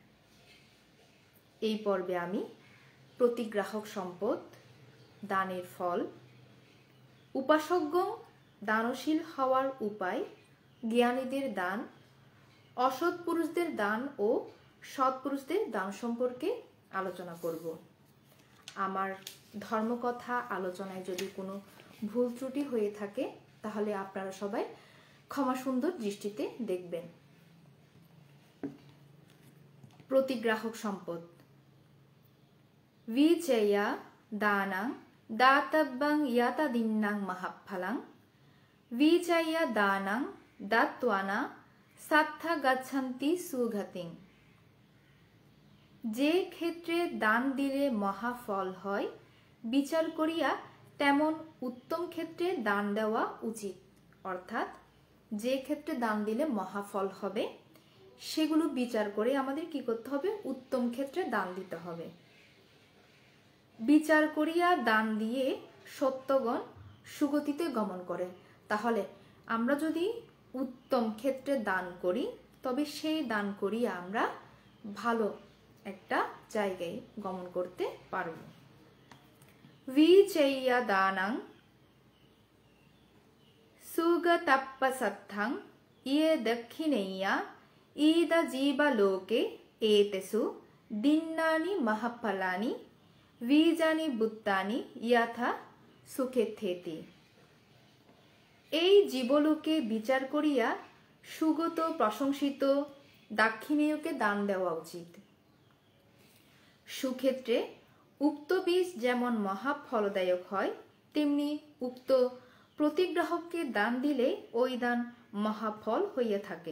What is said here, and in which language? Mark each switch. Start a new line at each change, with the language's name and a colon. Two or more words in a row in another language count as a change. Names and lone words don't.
Bangla: এই পর্বে আমি প্রতিগ্রাহক সম্পদ, দানের ফল, উপাসকগণ দানশীল হওয়ার উপায়, জ্ঞানীদের দান, অসৎ পুরুষদের দান ও সৎ পুরুষদের দান সম্পর্কে আলোচনা করব। আমার ধর্মকথা আলোচনায় যদি কোনো ভুল ত্রুটি হয়ে থাকে তাহলে আপনারা সবাই ক্ষমা সুন্দর দৃষ্টিতে দেখবেন। প্রতিগ্রাহক সম্পদ।
Pali: विचया दानं दातव्यं यतदिन्नं महत्फलं विचया दानं दत्त्वाना सात्था गच्छन्ति सुगतिं।
Bangla: যে ক্ষেত্রে দান দিলে মহাফল হয়, বিচার করিয়া তেমন উত্তম ক্ষেত্রে দান দেওয়া উচিত। অর্থাৎ যে ক্ষেত্রে দান দিলে মহাফল হবে সেগুলো বিচার করে আমাদের কি করতে হবে? উত্তম ক্ষেত্রে দান দিতে হবে। বিচার করিয়া দান দিয়ে সত্যগণ সুগতিতে গমন করে। তাহলে আমরা যদি উত্তম ক্ষেত্রে দান করি তবে সেই দান করিয়া আমরা ভালো একটা জায়গায় গমন করতে পারব।
Pali: विचय्य दानं सुगतप्पसत्थं ये दक्षिणेया ईद जीवलोके एतेषु दिन्नानि महफलानि बीजानि बुत्तानि यथा सुखेथेति।
Bangla: এই জীবলোকে বিচার করিয়া সুগত প্রশংসিত দাক্ষিণেয়কে দান দেওয়া উচিত। সুক্ষেত্রে উক্ত বীজ যেমন মহাফলদায়ক হয়, তেমনি উক্ত প্রতিগ্রাহককে দান দিলে ওই দান মহাফল হইয়া থাকে।